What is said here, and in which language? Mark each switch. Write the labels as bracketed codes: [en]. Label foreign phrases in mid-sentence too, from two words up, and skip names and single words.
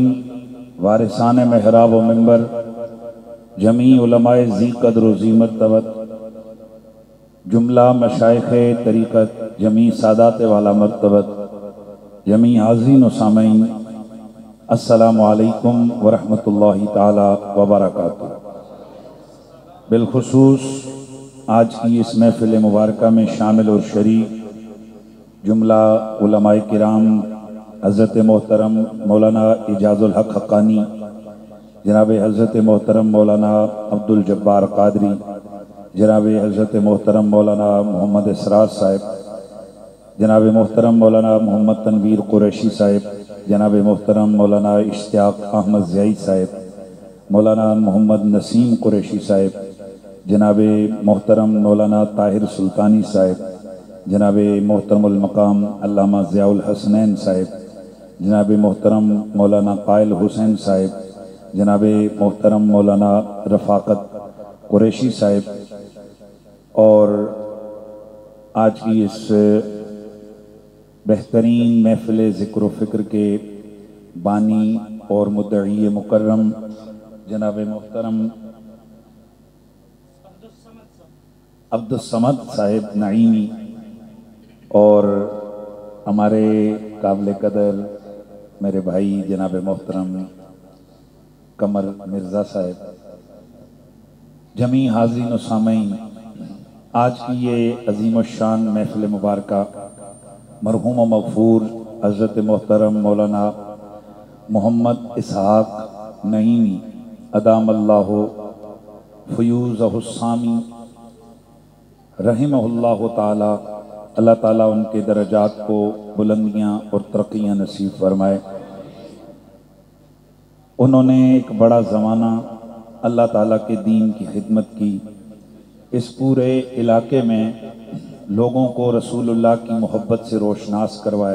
[ur] وارثانِ محراب و منبر جمیع علمائے ذی قدر و ذی مرتبت جملہ مشائخِ طریقت جمیع سادات والا مرتبت جمیع حاضرین و سامعین [ar] السلام عليكم ورحمة الله تعالى وبركاته. [ur] بالخصوص آج کی اس محفلِ مبارکہ میں شامل اور شریک جملہ علمائے کرام حضرت محترم مولانا اعجاز الحق حقانی، جناب حضرت محترم مولانا عبدالجبار قادری، جناب حضرت محترم مولانا محمد اسرار صاحب، جناب محترم مولانا محمد تنویر قریشی صاحب، جناب محترم مولانا اشتیاق احمد ضیائی صاحب، مولانا محمد نسیم قریشی صاحب، جناب محترم مولانا طاہر سلطانی صاحب، جناب محترم المقام علامہ ضیاء الحسنین صاحب، جناب محترم مولانا قائل حسین صاحب، جناب محترم مولانا رفاقت قریشی صاحب اور آج کی اس بہترین محفلِ ذکر و فکر کے بانی اور مدعی مکرم جناب محترم عبدالصمد صاحب نعیمی اور ہمارے قابلِ قدر میرے بھائی جناب محترم قمر مرزا صاحب, جمیع حاضرین و سامعین، آج کی یہ عظیم الشان محفلِ مبارکہ مرحوم و مغفور حضرت محترم مولانا محمد اسحاق نعیمی [ar] أدام الله فيوضه السامي رحمه الله تعالى, [ur] اللہ تعالیٰ ان کے درجات کو بلندیاں اور ترقیاں نصیب فرمائے. انہوں نے ایک بڑا زمانہ اللہ تعالیٰ کے دین کی خدمت کی. اس پورے علاقے میں لوگوں کو رسول اللہ کی محبت سے روشناس کروایا.